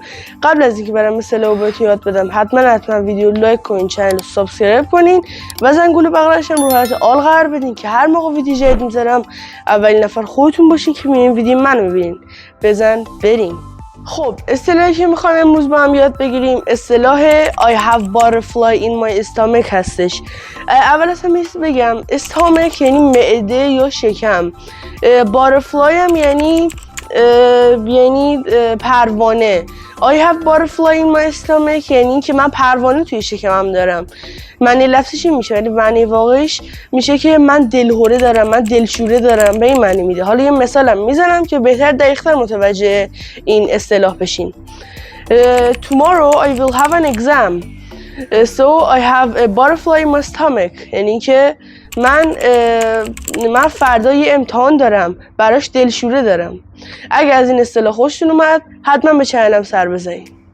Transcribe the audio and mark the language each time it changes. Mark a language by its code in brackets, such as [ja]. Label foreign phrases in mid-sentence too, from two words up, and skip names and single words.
[fa] قبل از اینکه برام اصطلاح رو بهتون یاد بدم حتما ویدیو لایک کنین، چنل رو سابسکرایب کنین و زنگوله بغلش هم رو حالت آل قرار بدین که هر موقع ویدیو جدید میذارم اولین نفر خودتون باشین که میین ویدیو منو میبینین. بزن بریم. خب اصطلاحی که میخوایم امروز با هم یاد بگیریم اصطلاح [en] I have butterfly in my stomach [fa] هستش. اول از همه بگم stomach یعنی معده یا شکم، butterfly هم یعنی پروانه. [en] I have butterfly in my stomach [fa] یعنی که من پروانه توی شکمم دارم. معنی لفظش این میشه ولی معنی واقعیش میشه که من دلهوره دارم، من دلشوره دارم، به این معنی میده. حالا یه مثالم میزنم که بهتر دقیق‌تر متوجه این اصطلاح بشین. [en] Tomorrow I will have an exam. So I have a butterfly in my stomach. [fa] یعنی که من فردا یه امتحان دارم، براش دلشوره دارم. اگه از این اصطلاح خوشتون اومد حتما به چنلم سر بزنید.